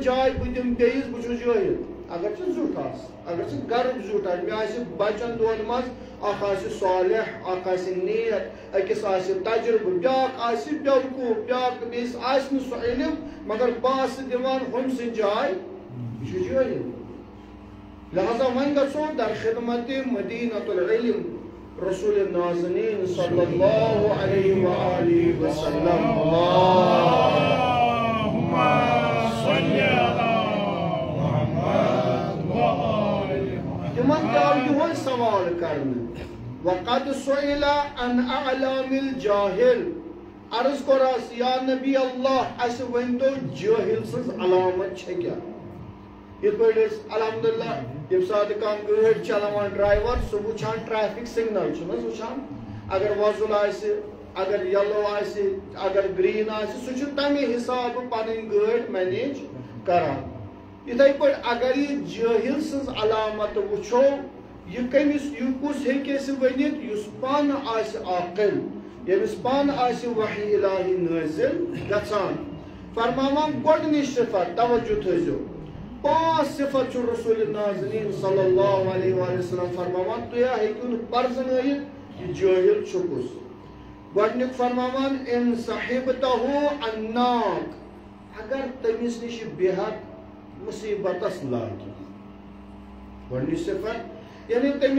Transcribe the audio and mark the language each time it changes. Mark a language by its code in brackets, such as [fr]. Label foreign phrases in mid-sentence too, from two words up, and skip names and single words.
[ks] جاے بہٕ دِمہٕ بیٚیِس بہٕ چھُس جٲہِل اگر ژٕ زیُٹھ آسہِ اگر ژٕ گرُک زیُٹھ آسہِ مےٚ آسہِ بچن دۄن منٛز اکھ آسہِ صالح اکھ آسہِ نیک أکِس آسہِ تجرُبہٕ بیٛاکھ آسہِ بیوقوٗف بیٛاکھ بیٚیِس آسہِ نہٕ سُہ علم مگر بہٕ آسہٕ دِوان ہُمۍ سٕنٛز جاے یہِ چھُ جٲہِل لہذا وۄنۍ گژھو در خدمت [ar] مدینۃ العلم [ks] رسول نازنین [ar] صلی اللہ علیہ وآلہ وسلم اللہم صلی علی محمد وآل محمد [ks] تمن آو یہوے سوال کرنے [ar] وقد سئل عن اعلام الجاہل [ks] عرض کوٚرس یا نبی اللہ اسہِ ؤنۍتو جٲہل سٕنٛز علامت چھےٚ کیٛاہ یِتھ پٲٹھۍ أسۍ الحمدللہ ییٚمہِ ساتہٕ کانٛہہ گٲڑۍ چلاوان ڈرایور سُہ وٕچھان [en] traffic signal [ks] چھُنہٕ حظ وٕچھان اگر وۄزُل آسہِ اگر یلو آسہِ اگر گریٖن آسہِ سُہ چھُ تمے حسابہٕ پنٕنۍ گٲڑۍ مینیج کران یِتھے پٲٹھۍ اگر یہِ جٲہل سٕنٛز علامت وٕچھو یہِ کٔمِس یہِ کُس ہیٚکہِ اَسہِ ؤنِتھ یُس پانہٕ آسہِ عاقل ییٚمِس پانہٕ آسہِ وحی الہی نٲزِل گژھان فرماوان گۄڈنِچ صفت توجہ تھٲیزیو 5 صفت چھُ رسول نازنین [ar] صلی اللہ علیہ وآلہ وسلم [ks] فرماوان تُہۍ ہیٚکِو نہٕ پرزنٲیِتھ یہِ جٲہل چھُ کُس گۄڈنیُک فرماوان [ar] ان صحبتہ عناق [ks] اگر تٔمِس نِش بیہکھ مصیبتس لاگہِ گۄڈنِچ صفت یعنی تٔمِس